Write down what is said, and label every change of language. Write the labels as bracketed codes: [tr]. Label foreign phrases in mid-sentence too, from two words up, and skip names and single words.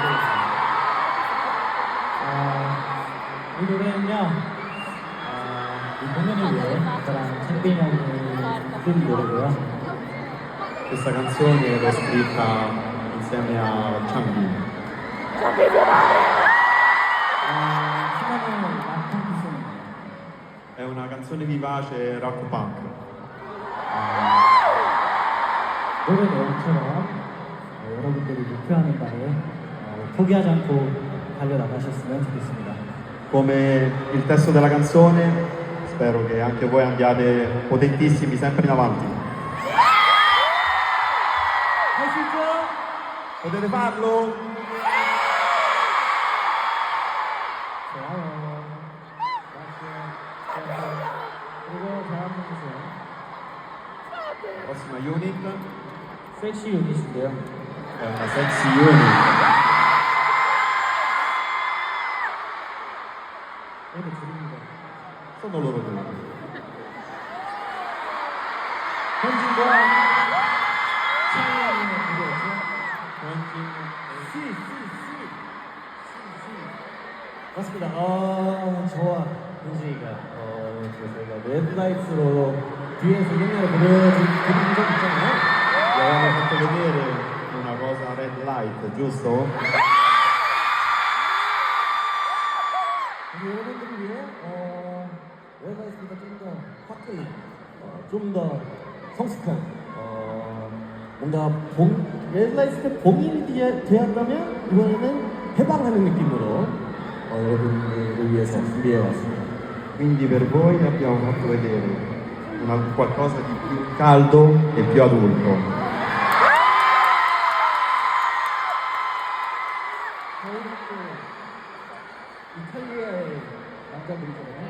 [ko] 이 노래는요 이 공연을 위해 작사한 창빈 형이 쓴 노래고요. [it] Questa canzone l'ho scritta insieme a Changi. [ko] 희망의 락펑크송입니다. [it] È una canzone vivace [en] rock punk. [ko] 노래 내용처럼 여러분들이 목표하는 바에 포기하지 않고 달려나가셨으면 좋겠습니다. [it] Come il testo della canzone, spero che anche voi andiate potentissimi sempre in avanti. [ko] 할 수 있죠? [it] Potete farlo? [ko] 좋아요. 그리고 다음 주세요. [it] Prossima unit [ko] 섹시 유닛인데요. [it] è una [en] sexy unit. [ko] 이렇게 드립니다. [it] Sono loro due. [ko] 현진과 차이의 무대였죠. 맞습니다. 저와 현진이가 저희가 랩라이트로 뒤에서 옛날에 부른 적 있잖아요. [it] Avevamo fatto vedere una cosa [en] red light, [it] giusto? [ko] 우리 여러분들을 위해 랩라이트보다 좀 더 화끈한, 좀 더 성숙한, 뭔가 랩라이트 때 봄이 되었다면 이번에는 해방하는 느낌으로 여러분들을 위해서 준비해왔습니다. [it] Quindi per voi abbiamo fatto vedere qualcosa di più caldo e più adulto. [ko] 저희는 또 이탈리아의 남자들이잖아요.